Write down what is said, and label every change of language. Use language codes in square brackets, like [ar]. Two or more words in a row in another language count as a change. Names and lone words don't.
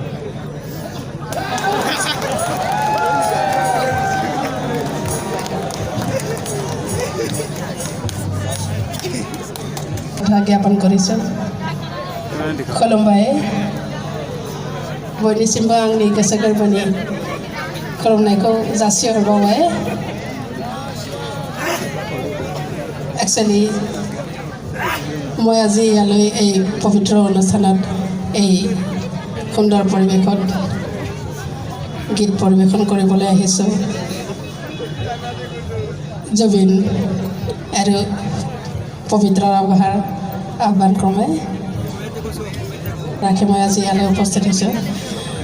[as] জ্ঞাপন কৰিছোঁ। [brx] खुलुमबाय बयनिसिमबो आंनि गोसो गोरबोनि खुलुमनायखौ जासिहरबावबाय। [as] एक्चुৱেলি মই আজি ইয়ালৈ এই পবিত্ৰ অনুষ্ঠানত এই সুন্দৰ পৰিৱেশত গীত পৰিৱেশন কৰিবলৈ আহিছোঁ। জুবিন আৰু পবিত্ৰ ৰাভাৰ আহ্বান ক্ৰমে ৰাখি মই আজি ইয়ালৈ উপস্থিত হৈছোঁ।